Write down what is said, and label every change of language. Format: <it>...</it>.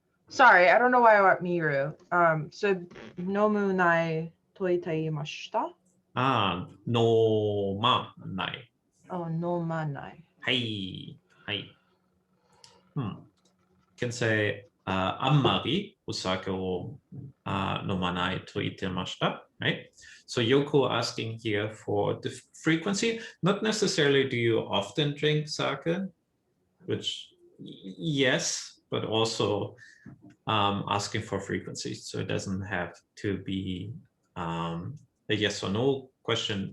<en>Sorry, I don't know why I wrote miru.</en> <ja>So nomu nai toiteimashita. 飲まない。 Oh, nomanai. はい。はい。</ja> <en>Can say</en> <ja>あんまりお酒を飲まないと言ってました。</ja> <en>Right? So Yoko asking here for the frequency, not necessarily do you often drink sake, which yes, but also asking for frequency. So it doesn't have to be a yes or no question.</en>